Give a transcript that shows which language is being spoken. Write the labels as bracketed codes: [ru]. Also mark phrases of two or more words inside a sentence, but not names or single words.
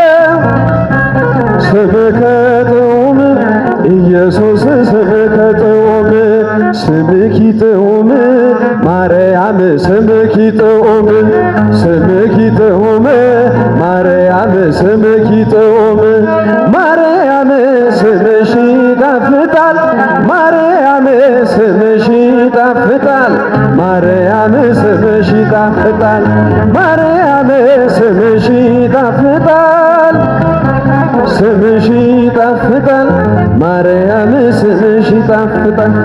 [ti] ስምከ ጥዑም ኢየሱስ ስምከ ጥዑም ስምኪ ጥዑም ማርያም ስምኪ ጥዑም ስምኪ ጥዑም ማርያም ስምኪ ጥዑም ማርያም [am] ስምሽ ይጣፍጣል ማርያም ስምሽ ይጣፍጣል ማርያም ስምሽ ይጣፍጣል ማርያም ይጣፍጣል ስምሽ ይጣፍጣል ማርያም ስምሽ ይጣፍጣል